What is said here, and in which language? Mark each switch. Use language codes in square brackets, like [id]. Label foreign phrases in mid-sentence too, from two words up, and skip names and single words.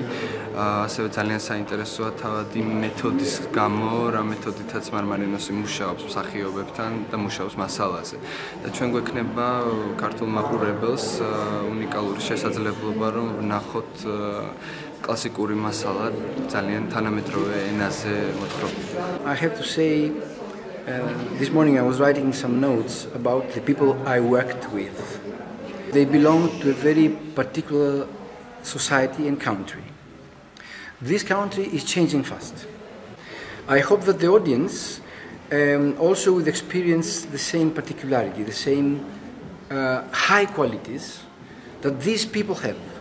[ka] ასევე ძალიან საინტერესოა თავად იმ მეთოდის გამო, რა მეთოდითაც მარმარინოსი მუშაობს მსახიობებთან და მუშაობს მასალაზე. და ჩვენ გვექნება ქართულ მაყურებელს უნიკალური შესაძლებლობა, რომ ვნახოთ კლასიკური მასალა ძალიან თანამედროვე ენაზე მოთხრობილი. [en] I have to say, this morning I was writing some notes about the people I worked with. They belong to a very particular society and country. This country is changing fast. I hope that the audience also will experience the same particularity, the same high qualities that these people have.